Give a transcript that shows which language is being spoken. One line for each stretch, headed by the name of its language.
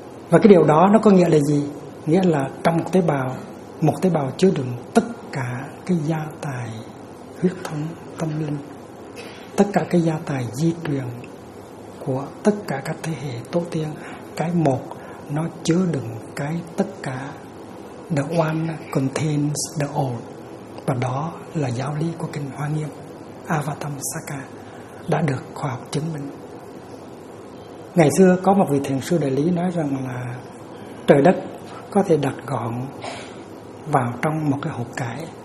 Vietnamese: Và cái điều đó nó có nghĩa là gì? Nghĩa là trong một tế bào chứa đựng tất cả cái gia tài huyết thống tâm linh, tất cả cái gia tài di truyền của tất cả các thế hệ tổ tiên. Cái một nó chứa đựng cái tất cả.
English: The one contains the all.
Vietnamese: Và đó là giáo lý của kinh Hoa Nghiêm Avatamsaka đã được khoa học chứng minh. Ngày xưa có một vị thiền sư đại lý nói rằng là trời đất có thể đặt gọn vào trong một cái hộp cải,